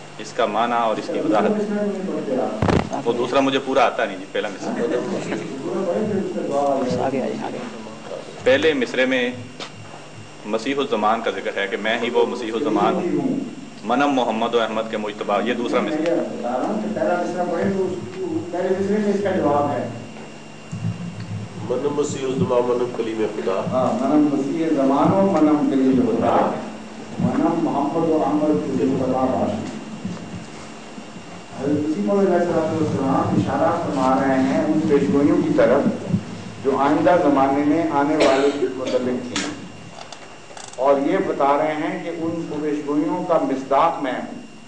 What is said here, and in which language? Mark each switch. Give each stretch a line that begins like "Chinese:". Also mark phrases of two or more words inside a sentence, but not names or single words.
Urdu: اس کا معنی اور اس کی وضاحت وہ دوسرا مجھے پورا آتا نہیں جی، پہلا مصرع پہلے مصرے میں مسیح الزمان کا ذکر ہے کہ میں ہی وہ مسیح الزمان ہوں،
Persian: منم محمد و احمد کے مجتبی،
Urdu: یہ دوسرا مصرع
Persian: منم مسیح الزمان منم کلیم خدا، منم مسیح زمان و منم کلیم خدا، منم محمد و احمد کے مجتبی۔
Urdu: حضرت مسیح موعود
Arabic: علیہ السلام
Urdu: اشارہ فرما رہے ہیں ان پیشگوئیوں کی طرف جو آئندہ زمانے میں آنے والے کے متعلق تھیں، اور یہ بتا رہے ہیں کہ ان پیشگوئیوں کا مصداق میں ہوں۔